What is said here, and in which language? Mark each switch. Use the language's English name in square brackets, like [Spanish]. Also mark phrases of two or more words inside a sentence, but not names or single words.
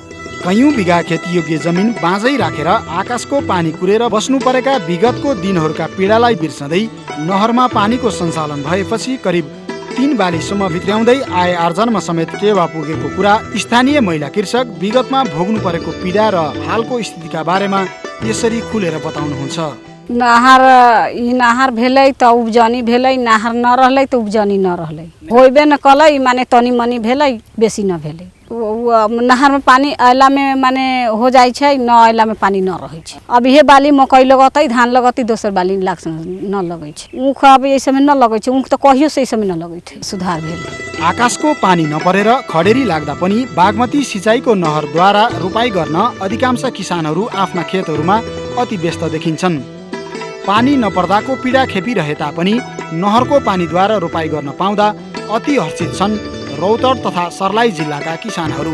[Nepali] कयौँ बिघा खेतीयोग्य जमिन बाँझै राखेर आकाशको पानी कुरेर बस्नु परेका विगतको दिनहरूका पीडालाई बिर्सँदै नहरमा पानीको सञ्चालन भएपछि करिब 3 बालीसम्म भित्र्याउँदै आय आर्जनमा समेत टेवा पुगेको कुरा स्थानीय महिला कृषक विगतमा भोग्नु परेको पीडा र हालको स्थितिका बारेमा यसरी खुलेर बताउनुहुन्छ। [Maithili] नहर भेलै त उब्जनी भेलै, नहर नरहलै त उब्जनी नरहलै, होइबे न कलै माने तनी मनी भेलै, बेसी न भेलै। नहर में पानी अयला में माने हो जाए छै, न अयला में पानी न रहे छै। अब ये बाली मकई लगतै, धान लगतै, दोसर बाली न लगे छै। ऊख अब ये समय न लगे छै, ऊख त कहियो से समय न लगे छै। सुधार भेलै। [Nepali] आकाशको पानी नपरेर खडेरी लाग्दा पनि बागमती सिँचाइको नहरद्वारा रोपाई गर्न अधिकांश किसानहरू आफ्ना खेतहरूमा अति व्यस्त देखिन्छन्। पानी नपर्दाको पीडा खेपिरहे तापनि नहरको पानीद्वारा रोपाई गर्न पाउँदा अति हर्षित छन् रौतहट तथा सर्लाही जिल्लाका किसानहरू।